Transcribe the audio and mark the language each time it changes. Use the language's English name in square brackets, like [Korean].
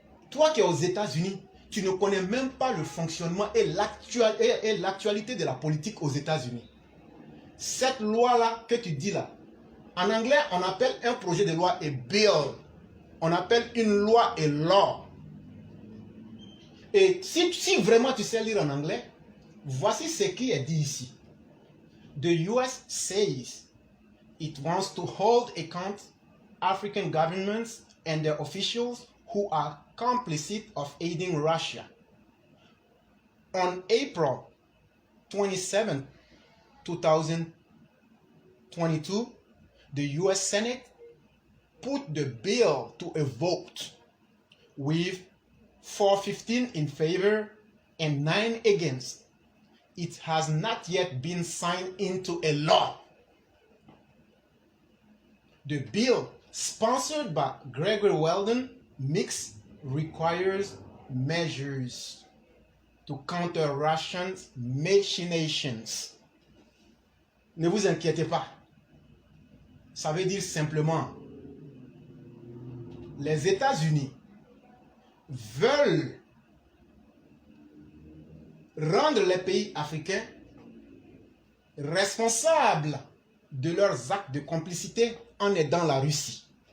[French] Toi qui es aux États-Unis, tu ne connais même pas le fonctionnement et l'actualité de la politique aux États-Unis. Cette loi-là que tu dis là, en anglais, on appelle un projet de loi a bill. On appelle une loi a law. Et si vraiment tu sais lire en anglais, voici ce qui est dit ici. [English] The US says it wants to hold account African governments and their officials who are complicit of aiding Russia. On April 27, 2022, the US Senate put the bill to a vote with 415 in favor and 9 against. It has not yet been signed into a law. The bill, sponsored by Gregory Weldon, Mix, requires measures to counter Russia's machinations. [French] Ne vous inquiétez pas. Ça veut dire simplement, les États-Unis veulent rendre les pays africains responsables de leurs actes de complicité en aidant la Russie.